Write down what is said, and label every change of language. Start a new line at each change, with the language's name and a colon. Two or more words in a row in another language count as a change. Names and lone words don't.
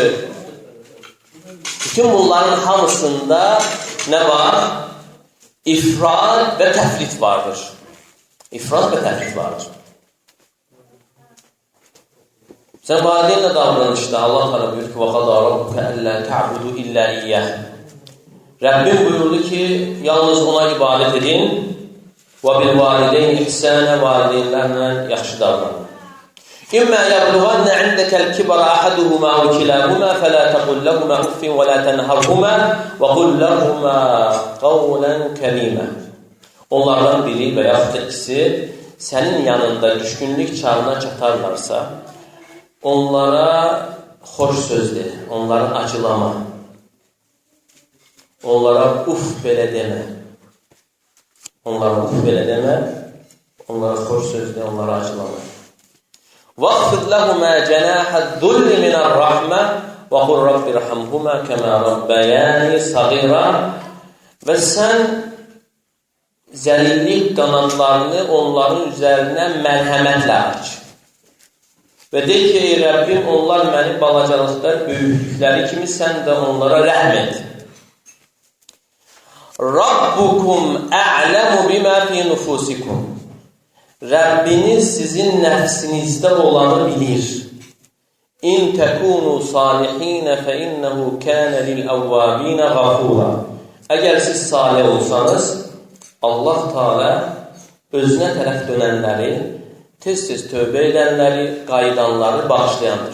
Azerbaijani: Bütün bunların hamısında nə var? İfrat və təfrit vardır. İfrat və təfrit vardır. Sən valideynlə davranışda Allah təala buyurur ki:
Arabic: "وقضى ربك ألا تعبدوا إلا إياه."
Azerbaijani: Rəbbim buyurdu ki, yalnız ona ibadət edin və
Arabic: بالوالدين إحسانا,
Azerbaijani: valideynlərlə yaxşı davranın.
Arabic: إما يبلغن عندك الكبر أحدهما أو كلاهما فلا تقل لهما أف ولا تنهرهما وقل لهما قولا كريما.
Azerbaijani: Onlardan biri və yaxud da ikisi sənin yanında düşkünlük çağına çatarlarsa, onlara xoş söz de, onları acılama. Onlara uf belə demə. Onlara uf belə demə, onlara xoş söz de, onlara acılama.
Arabic: وَاخْفِضْ لَهُمَا جَنَاحَ الذُّلِّ مِنَ الرَّحْمَةِ وَقُلْ رَبِّ ارْحَمْهُمَا كَمَا رَبَّيَانِي صَغِيرًا.
Azerbaijani: Və sən zəlillik qanadlarını onların üzərinə mərhəmətlə aç. Və de ki, ey Rəbbim, onlar məni balacalıqda böyüklükləri kimi sən də onlara rəhm et.
Arabic: ربكم أعلم بما في نفوسكم.
Azerbaijani: Rəbbiniz sizin nəfsinizdə olanı bilir.
Arabic: إن تكونوا صالحين فإنه كان للأوابين غفورا.
Azerbaijani: Əgər siz salih olsanız, Allah Teala özünə tərəf dönənləri, tez-tez tövbə edənləri, qayıdanları bağışlayandır.